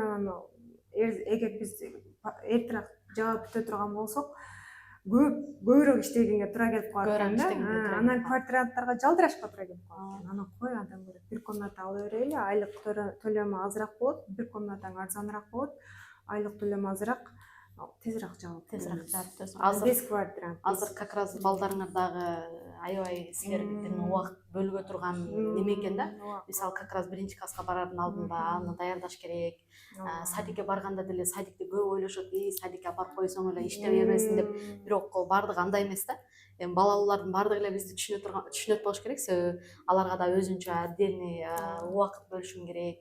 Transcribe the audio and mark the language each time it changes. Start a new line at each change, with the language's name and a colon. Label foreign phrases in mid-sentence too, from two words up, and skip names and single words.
Kyrgyz: Анан эгер биз эртерээк жаап бүтө турган болсок, көбүрөөк иштегенге туура келип калат экен да. Анан квартиранттарга жалдырашка туура келип калат экен. Анан кой адам көрөт, бир комната ала берели, айлык төлөмү азыраак болот, бир комнатаң арзаныраак болот, айлык төлөмү азыраак, тезирээк жаап бүтөсүң. Азыр
Russian: как раз
Kyrgyz: балдарыңар дагы аябай силердин убакыт бөлгө турган неме экен да. Мисалы
Russian: как раз
Kyrgyz: биринчи класска барардын алдында аны даярдаш керек. Садикке барганда деле садикти көп ойлошот, садикке апарып койсоң эле иштебей бербесин деп. Бирок баардыгы андай эмес да. Эми балалуулардын баардыгы эле бизди түшүнөт болуш керек, себеби аларга да өзүнчө отдельный убакыт бөлүшүң керек.